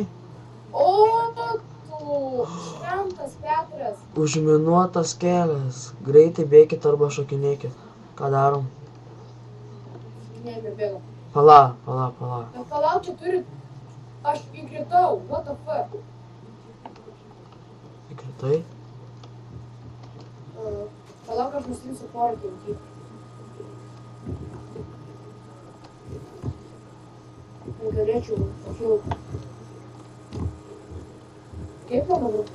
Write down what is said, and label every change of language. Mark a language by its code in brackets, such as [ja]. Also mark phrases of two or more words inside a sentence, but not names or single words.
[lt] O, tu šventas Petras. Užminuotas kelias. Greitai bėkit arba šokinėkit. Ką darom? Nebebėgau. Pala. Bet palauk, čia turi... Aš įkritau. [en] What the fuck? [lt] Įkritai? Palauk, aš nusimsiu porą kinkį. Galėčiau pakilti. Kaip man dabar?